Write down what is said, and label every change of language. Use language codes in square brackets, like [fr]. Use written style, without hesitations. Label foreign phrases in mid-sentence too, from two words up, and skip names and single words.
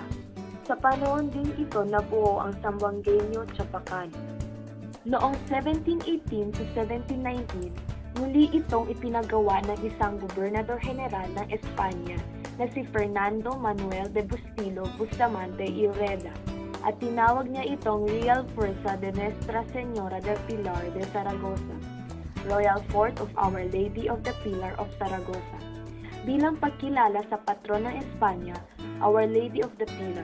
[tl] Sa panahon din ito nabuo ang Zamboangueño Chapacano. Noong 1718 to 1719, muli itong ipinagawa ng isang gobernador general ng Espanya na si Fernando Manuel de Bustillo Bustamante y Ureda at tinawag niya itong Real Fuerza de Nuestra Señora del Pilar de Zaragoza, Royal Fort of Our Lady of the Pilar of Zaragoza, bilang pagkilala sa patron ng Espanya, Our Lady of the Pilar.